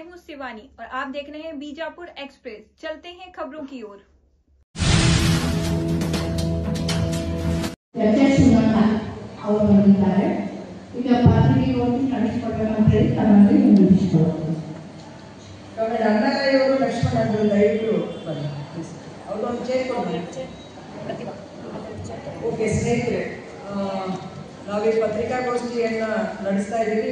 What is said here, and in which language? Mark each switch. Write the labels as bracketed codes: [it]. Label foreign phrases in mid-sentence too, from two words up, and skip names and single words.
[hi] शिवानी और आप देख रहे हैं बीजापुर एक्सप्रेस। चलते हैं खबरों की ओर। [kn] ಅವರು ಬಂದಿದ್ದಾರೆ ಈಗ ಪಾತ್ರೆಗೆ ಹೋಗಿ ನಡೆಸಿಕೊಡಬೇಕಂತ ಹೇಳಿ ತಮ್ಮಲ್ಲಿ ವಿನಂತಿಸಿಕೊಳ್ಳುತ್ತೇನೆ. ಡಾಕ್ಟರ್ ಅಣ್ಣಾರಾಯವರು ಲಕ್ಷ್ಮಣ ಅವರು ದಯವಿಟ್ಟು ಬನ್ನಿ. ಅವ್ರದ್ದೊಂದು ಚೇರ್ ಓಕೆ ಸ್ನೇಹಿತರೆ, ನಾವೀ ಪತ್ರಿಕಾಗೋಷ್ಠಿಯನ್ನು ನಡೆಸ್ತಾ ಇದ್ದೀವಿ.